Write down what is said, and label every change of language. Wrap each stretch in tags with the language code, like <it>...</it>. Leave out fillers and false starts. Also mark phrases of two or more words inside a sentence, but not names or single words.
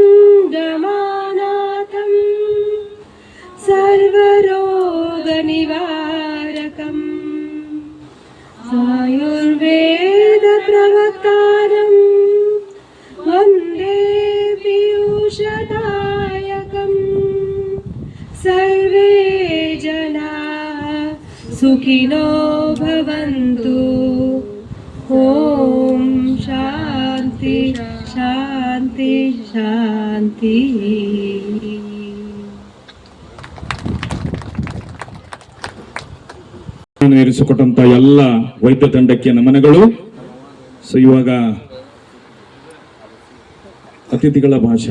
<sa>रमानाथं सर्वरोगनिवारकम् आयुर्वेदप्रवक्तारं वन्दे पीयूषदायकं सर्वे जनाः सुखिनो भवन्तु. ॐ शान्ति शान्ति शान्तिः.</sa> <kn>ನೆರವೇರಿಸಿಕೊಟ್ಟಂತ ಎಲ್ಲ ವೈದ್ಯ ತಂಡಕ್ಕೆ ನಮನಗಳು. ಸೊ ಇವಾಗ ಅತಿಥಿಗಳ ಭಾಷಣ.</kn>